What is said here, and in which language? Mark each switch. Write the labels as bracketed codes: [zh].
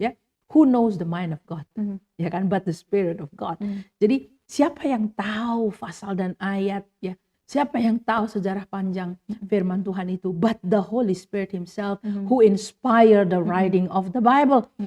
[en] Ya, who knows the mind of God? Mhm. [id] Ya kan, [en] but the Spirit of God. [id] Jadi siapa yang tahu pasal dan ayat? Ya, siapa yang tahu sejarah panjang firman Tuhan itu? [en] But the Holy Spirit Himself, who inspired the writing of the Bible.